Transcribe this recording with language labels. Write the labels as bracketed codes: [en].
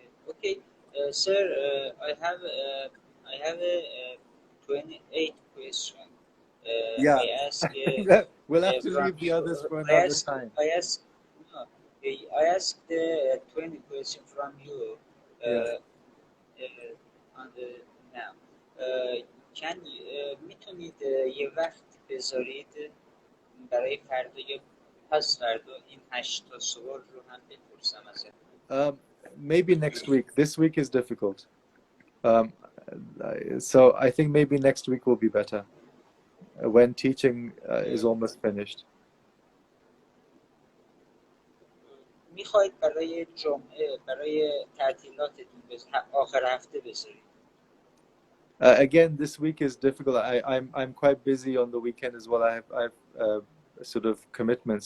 [en] Okay, sir, I have a 28 question. Yeah. I ask We'll have to leave the others for another time. I ask Okay, I asked 20 questions from you on the now. Can [fa] میتونید یه وقت بذارید برای فردا یا پس فردا این 8 تا سوال رو هم بپرسم ازت؟ [en] Maybe next week. This week is difficult. So I think maybe next week will be better when teaching is almost finished. [fa] میخواید برای جمعه برای تعطیلاتتون آخر هفته بذارید؟ [en] Again, this week is difficult. I'm quite busy on the weekend as well. I have sort of commitments.